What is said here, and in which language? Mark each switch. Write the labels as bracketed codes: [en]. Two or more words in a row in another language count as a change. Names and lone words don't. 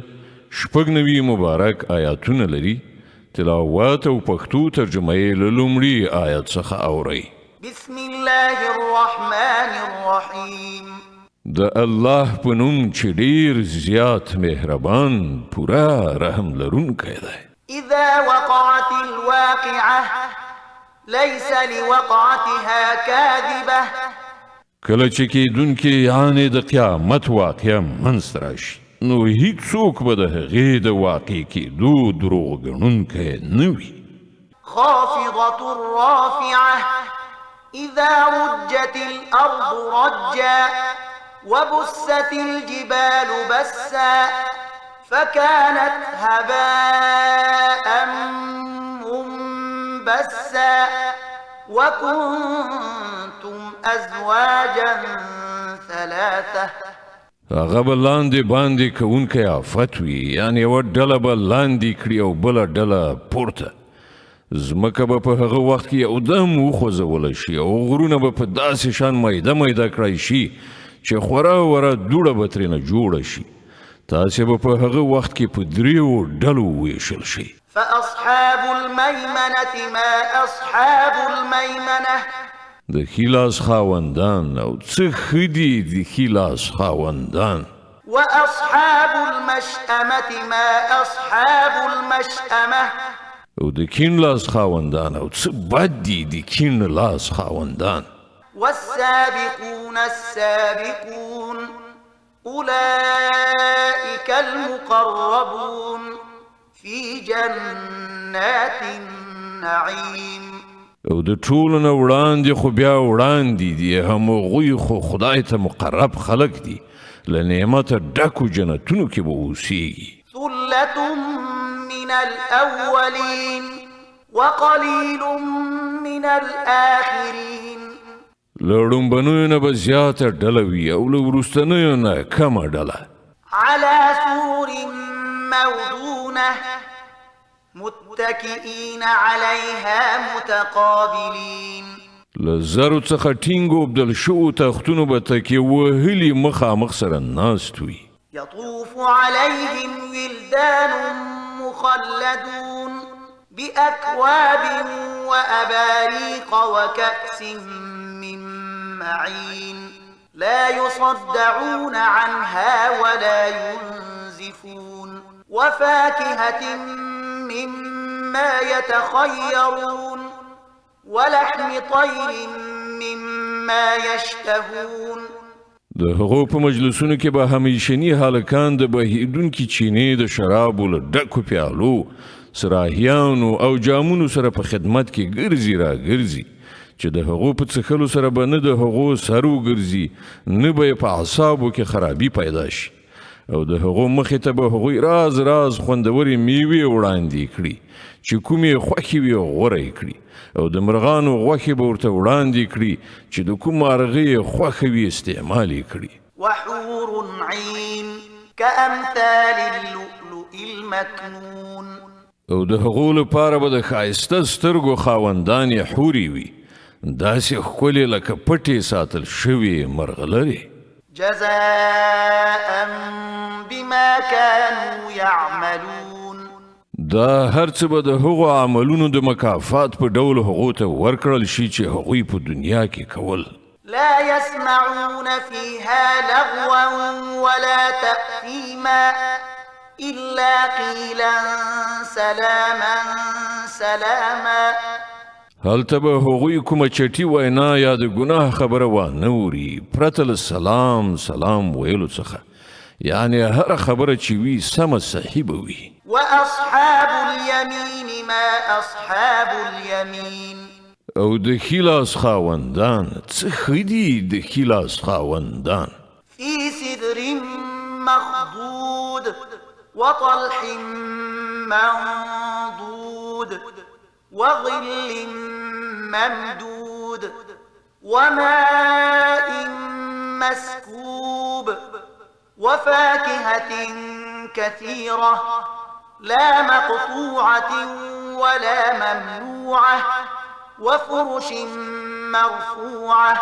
[ps] شپږ نوي مبارک آیاتونه لري. تلاوت او پښتو ترجمه یې له لومړي آیت څخه اورئ. [ar] بسم الله الرحمن الرحیم. [ps] د الله په نوم چې ډیر زیات مهربان پورا رحم لرونکی دی. [ar] اذا وقعت الواقعه ليس لوقعتها كاذبه. [ps] کله چې کېدونکې یعنې د قیامت واقعه منځته راشي نو هیڅوک به د هغې د واقع کېدو دروغ ګڼونکی نه وي. [ar] خافضة رافعة اذا رجت الارض رجا وبست الجبال بسا فكانت هباء منبسا وكنتم ازواجا ثلاثة. [ps] هغه به لاندې باندې کوونکی آفت وي، یعنې یوه ډله به لاندې کړي او بله ډله پورته. ځمکه به په هغه وخت کې یودم وخوځوله شي او غرونه به په داسې شان میده میده کړی شي چې خورا وره دوړه به ترېنه جوړه شي. تاسې به په هغه وخت کې په دریو ډلو وویشل شئ. [ar] فاصحاب الميمنة ما اصحاب الميمنة. [ps] د ښي لاس خاوندان او څه ښه دي د ښي لاس خاوندان. [ar] واصحاب المشأمة ما اصحاب المشأمة. [ps] او د کیڼ لاس خاوندان او څه بد دي د کیڼ لاس خاوندان. [ar] والسابقون السابقون أولئك المقربون في جنات النعيم. [ps] او د ټولو نه وړاندې خو بیا وړاندې دي همغوی خو خدای ته مقرب خلق دي، له نعمته ډکو جنتونو کې به اوسیږي. [ar] ثلة من الأولين وقليل من الآخرين. [ps] له ړومبنیو نه به زیاته ډله وي او له وروستنیو نه کمه ډله. [ar] على سور موضونة متكئين عليها متقابلين. [ps] له زرو څخه ټینګو بدل شوو تختونو به تکیه وهلي مخامخ سره ناست وي. [ar] يطوف عليهم ولدان مخلدون بأكواب وأباريق وكأس من معين لا يصدعون عنها ولا ينزفون وفاكهة مما يتخيرون ولحم طير مما يشتهون. [ps] د هغو په مجلسونو کې به همیشني هلکان د بهیدونکي چینې د شرابو له ډکو پیالو سراهیانو او جامونو سره په خدمت کې ګرځي را ګرځي چې د هغو په څښلو سره به نه د هغو سر وګرځي نه به یې په اعصابو کې خرابي پیدا شي. او د هغو مخې ته به هغوی راز راز خوندورې میوې وړاندې کړي چې کومې خوښې وي غوره یې کړي او د مرغانو غوښې به ورته وړاندې کړي چې د کوم مارغې یې خوښه وي استعمال یې کړي. [ar] وحور عین كأمثال اللؤلؤ المكنون. [ps] او د هغو لپاره به د ښایسته سترګو خاوندانې حورې وي، داسې ښکلې لکه پټې ساتل شوې مرغلرې. [ar] جزاء بما كانوا يعملون. [ps] دا هر څه به د هغو عملونو د مکافات په ډول هغو ته ورکړل شي چې هغوی په دنیا کې کول. [ar] لا يسمعون فيها لغوا ولا تأثيما إلا قيلا سلاما سلاما. [ps] هلته به هغوی کومه چټي وینا یا د ګناه خبره وانه اوري پرته له سلام سلام ویلو څخه، یعنې هره خبره چې وي سمه صحیح به وي. [ar] واصحاب اليمين ما اصحاب اليمين. [ps] او د ښي لاس خاوندان څه ښه دي د ښي لاس خاوندان. [ar] في سدر مخضود وطلح منضود وظل ممدود وماء مسكوب وفاكهة كثيرة لا مقطوعة ولا ممنوعة وفرش مرفوعة